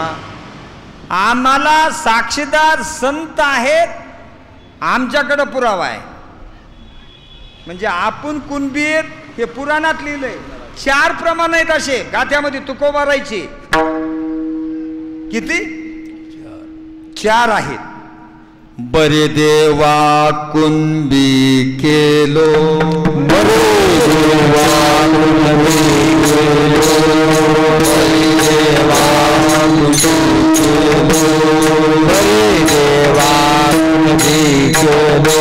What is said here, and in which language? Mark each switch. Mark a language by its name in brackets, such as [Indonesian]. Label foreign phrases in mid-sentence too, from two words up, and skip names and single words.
[Marathi] आम्हाला साक्षीदार संत आहेत, आमच्याकडे पुरावा आहे. म्हणजे आपण कुणबी हे पुराणात लिहिलंय. 4 प्रमाण आहेत असे गाथ्यामध्ये तुकोबारायचे. किती? 4 आहेत. बरे देवा कुणबी केलो, बरे देवा कुणबी केलो, बरे देवा कुणबी केलो, बरे देवा कुणबी केलो.